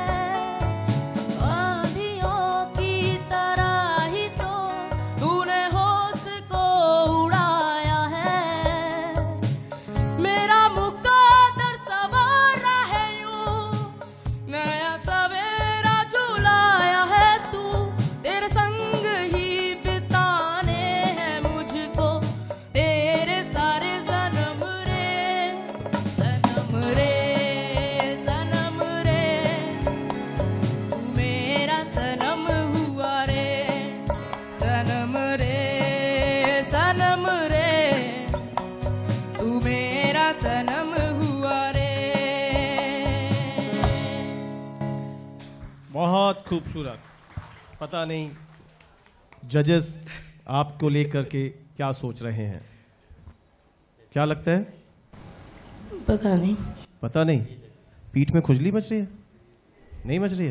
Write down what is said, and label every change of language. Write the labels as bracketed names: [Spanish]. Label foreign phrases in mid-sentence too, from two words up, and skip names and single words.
[Hindi] आंधियों की तरह ही तो तूने होश को उड़ाया है, मेरा मुकद्दर सवारा है यूं, नया सवेरा झुलाया है तू, तेरे संग ही बिताने हैं मुझको तेरे सारे सनम रे, सनम रे सनम रे तू मेरा सनम हुआ रे, सनम रे सनम रे तू मेरा सनम हुआ रे। बहुत खूबसूरत। पता नहीं जजेस आपको लेकर के क्या सोच रहे हैं, क्या लगता है? पता नहीं। पता नहीं। पीठ में खुजली मच रही है? नहीं मच रही है?